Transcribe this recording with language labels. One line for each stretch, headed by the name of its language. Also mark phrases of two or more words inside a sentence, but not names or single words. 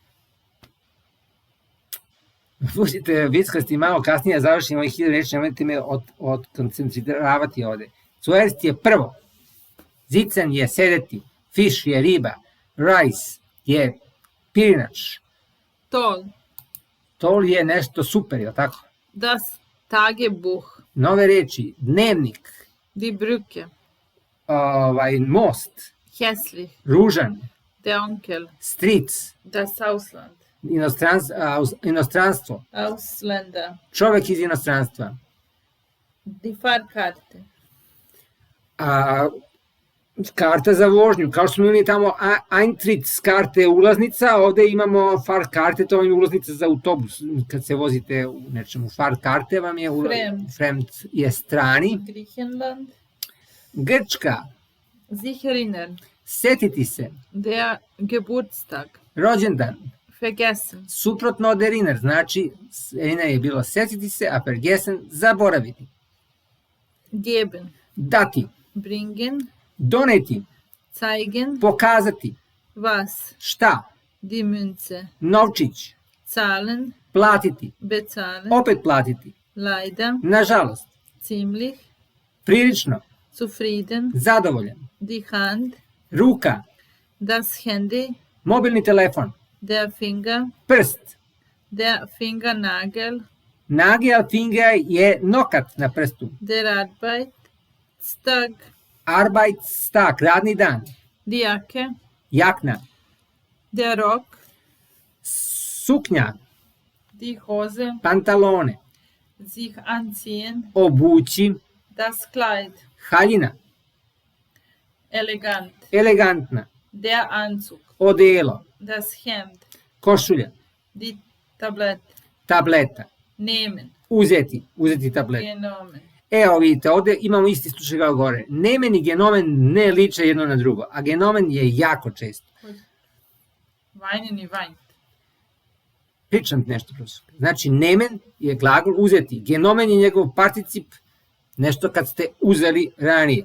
Serbian: Budite vickasti malo kasnije, završimo ovih 1000 reči, nemojte me odkoncentravati ovde. Zuerst je prvo. Sitzen je sedeti. Fish je riba. Rice je pirinač. Tol. Tol je nešto super, je li tako?
German: Das Tagebuch.
Serbian: Nove reči. Dnevnik.
German: Die Brücke.
Serbian: Most. Hässlich. Ružan.
German: Der Onkel.
Serbian: Stric.
German: Das Ausland.
Serbian: Inostranstvo. Ausländer. Čovek iz inostranstva.
German: Die Fahrkarte.
Serbian: Karta za vožnju, kao što smo imali tamo
German: Eintritt karte
Serbian: ulaznica, ovde imamo
German: Fahr karte,
Serbian: to vam je ulaznica za autobus, kad se vozite u nečemu.
German: Fahr karte
Serbian: vam je Fremd je strani. Griechenland. Grčka.
German: Sich erinnern.
Serbian: Setiti se.
German: Der Geburtstag.
Serbian: Rođendan. Vergessen. Suprotno od erinnern, znači erinnern je bilo setiti se, a vergessen zaboraviti. Geben. Dati. Bringen. Doneti. Zeigen. Pokazati. Was. Šta?
German: Die Münze.
Serbian: Novčić. Zahlen. Platiti. Bezahlen. Opet platiti. Leider. Nažalost. Ziemlich. Prilično. Zufrieden. Zadovoljan.
German: Die Hand.
Serbian: Ruka.
German: Das Handy.
Serbian: Mobilni telefon.
German: Der Finger.
Serbian: Prst.
German: Der Fingernagel. Nagel finger
Serbian: je nokat na prstu.
German: Der Arbeitstag.
Serbian: Arbeitstag, radni dan.
German: Die Jacke.
Serbian: Jakna.
German: Der Rock.
Serbian: Suknja.
German: Die Hose.
Serbian: Pantalone.
German: Sich anziehen.
Serbian: Obući.
German: Das Kleid.
Serbian: Haljina, Elegant. elegantna,
German: Der Anzug.
Serbian: odelo,
German: Das Hemd.
Serbian: košulja,
German: Die Tablette.
Serbian: tableta, Nehmen. uzeti tablet. Genommen. Evo vidite, ovde imamo isti slučaj kao gore. Nemen i genomen ne liče jedno na drugo, a genomen je jako često. Weinen i weint. Pričam ti nešto, profesor. Znači, nemen je glagol uzeti, genomen je njegov particip, nešto kad ste uzeli ranije.